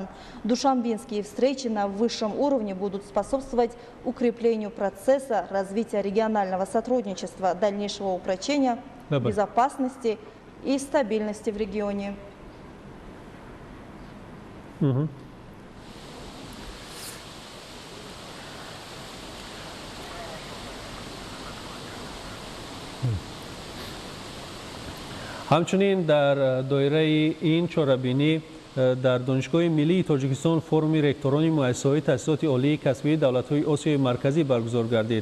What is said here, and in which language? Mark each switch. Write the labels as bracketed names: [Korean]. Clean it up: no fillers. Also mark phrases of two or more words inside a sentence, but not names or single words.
[Russian] Душанбинские встречи на высшем уровне будут способствовать укреплению процесса развития регионального сотрудничества, дальнейшего упрочения безопасности и стабильности в регионе. [Persian] همچنین در دایره این چهاربینی در دانشگاه ملی تاجیکستان فروم رکتوران مؤسسه‌های تأسیسات عالی کسبی دولت‌های آسیای مرکزی برگزار گردید.